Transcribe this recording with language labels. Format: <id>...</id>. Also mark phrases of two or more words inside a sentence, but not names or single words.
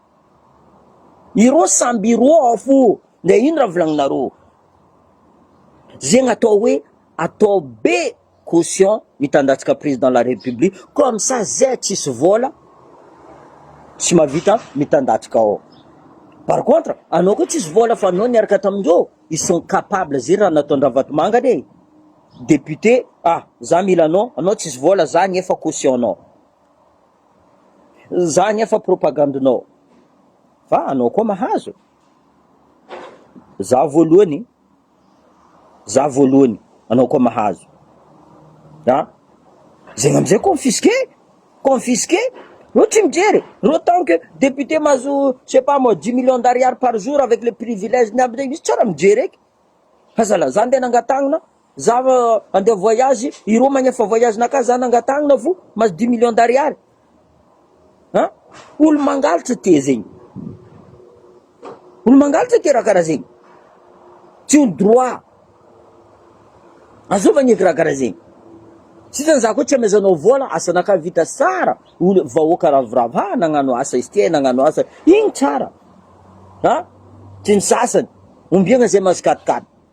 <mg>Le ino raha volagninareo? Zegny atao hoe atao be caution mitandatsika</mg> <fr>président de la république comme ça</fr> <mg>zay tsisy vola tsy mavita mitandatsika ao.</mg> <fr>Par contre</fr> <mg>anao koa tsisy vola fa anao niaraka tamindreo</mg> <fr>ils sont capables</fr> <mg>zay raha nataon'ny Ravatomanga</mg> <fr>de député</fr> <mg>za mila anao tsisy vola za nefa caution anao za nefa propagandinao fa anao koa mahazo za voalohany anao koa mahazo zegny amizay confisqué reo tsy mijery reo</mg> <fr>tant que député</fr> <mg>mahazo</mg> <fr>je sais pas moi 10 millions d'ariary par jour avec les privilèges</fr> <mg>niaby zegny izy tsara mijery eky azala za andeha nangatangana za andeha voyage ireo magnefa voyage naka za nangatangana vo mahazo</mg> <fr>10 millions d'ariary</fr> <mg>olo mangalatra te zegny raha karaha zegny tsy olo droit azova ngeky raha karaha zegny sitany za koa tsy amezanao vola asanaka vita tsara olo vahoaka ravoravo nagnano asa izy ty nagnano asa igny tsara tsy ny sasany ombiagna zay mahazo 4-4</mg>